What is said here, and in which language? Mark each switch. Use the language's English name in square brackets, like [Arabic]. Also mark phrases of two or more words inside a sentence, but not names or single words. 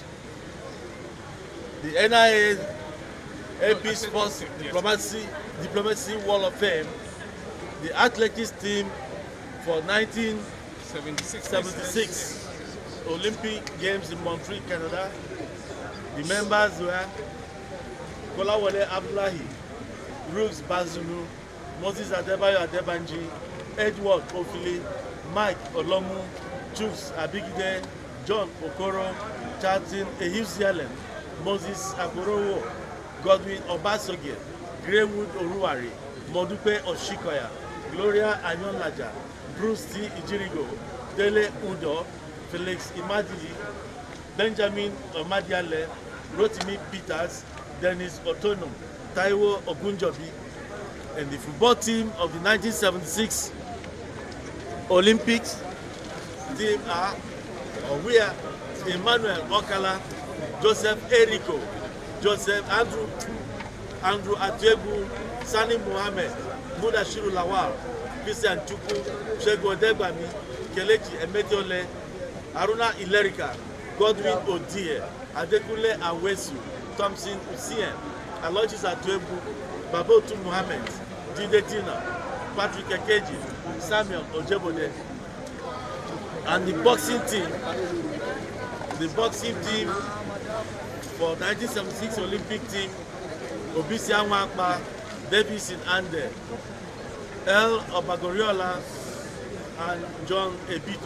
[English] The NIA AP Sports Diplomacy Wall of Fame, the athletics team for 1976 Olympic Games in Montreal, Canada. The members were Kolawole Abdullahi, Rooks Bazunu, Moses Adebayo Adebanji, Edward Ofili, Mike Olomu, Chuks Abigide, John Okoro, Charlton Ehusialen, Moses Agorowo, Godwin Obasogie, Greywood Oruwari, Modupe Oshikoya, Gloria Anyonlaja, Bruce T. Ijirigo, Dele Udo, Felix Imadili, Benjamin Omadiale, Rotimi Peters, Dennis Otonum, Taiwo Ogunjobi, and the football team of the 1976 Olympics team are, or we are, Emmanuel Okala, Joseph Eriko, Joseph Andrew Atiebu, Sani Mohammed, Mudashiru Lawal, Christian Chukwu, Shego Degbami, Kelechi Emetiole, Haruna Ilerika, Godwin Odie, Adekunle Awesu, Thompson Usien, Aloysius Atiebu, Babotu Mohammed, Jide Tina, Patrick Ekeji, Samuel Ojebode, and the boxing team for 1976 Olympic team, Obisi Anwakpa, Davis Ande, El Obagoriola, and John Ebito.